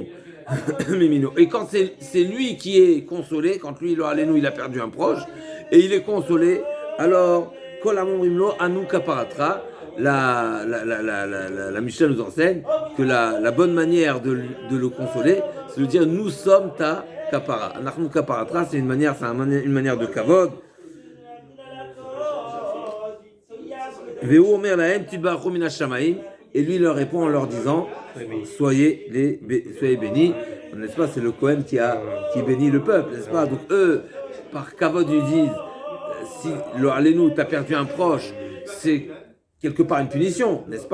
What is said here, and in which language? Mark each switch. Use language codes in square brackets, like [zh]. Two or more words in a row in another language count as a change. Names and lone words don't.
[fr] Et quand c'est lui qui est consolé, quand lui, il a perdu un proche, et il est consolé, alors, la Mishnah nous enseigne que la bonne manière de le consoler, c'est de dire nous sommes ta kapara. [he] אנחנו כפרתך, [fr] c'est une manière de kavod. Et lui il leur répond en leur disant soyez bénis, n'est-ce pas? C'est le Kohen qui bénit le peuple, n'est-ce pas? Donc eux, par kavod, ils disent si le Allénou t'as perdu un proche, c'est quelque part une punition, n'est-ce pas?